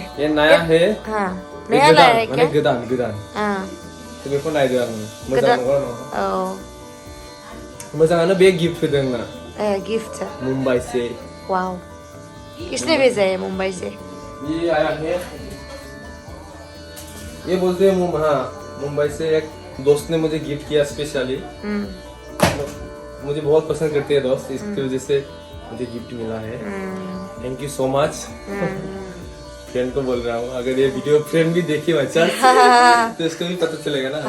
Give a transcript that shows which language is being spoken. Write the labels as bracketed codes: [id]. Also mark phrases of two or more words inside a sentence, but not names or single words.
[hi] ये नया है हाँ नया लाया है क्या गोदान हाँ [brx] तो बेखौ नायदो आं मोजां नंगौ औ मोजाङानो बे गिफ्ट होदों ना गिफ्ट [hi] मुंबई से वाओ किसने भेजा है मुंबई से ये आया है ये बोलते हैं मुंबई से एक दोस्त ने मुझे गिफ्ट किया स्पेशली मुझे बहुत पसंद करते हैं दोस्त इसकी वजह से मुझे गिफ्ट मिला है [en] thank you so much [hi] फ्रेंड को बोल रहा हूँ अगर ये वीडियो फ्रेंड भी देखी बच्चा तो इसको भी पता चलेगा ना